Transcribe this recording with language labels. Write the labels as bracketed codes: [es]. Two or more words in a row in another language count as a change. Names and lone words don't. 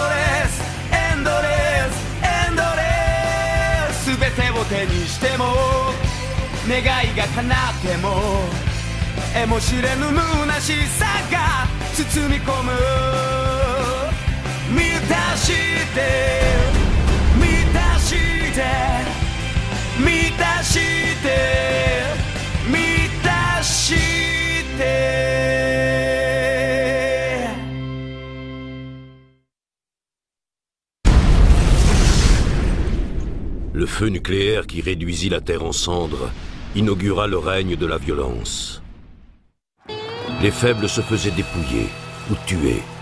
[ja] レスエンドレスエンドレス全てを手にしても願いが叶っても得も知れぬ虚しさが包み込む満たして満たして満たして満たして [fr] Le feu nucléaire qui réduisit la Terre en cendres inaugura le règne de la violence. Les faibles se faisaient dépouiller ou tuer.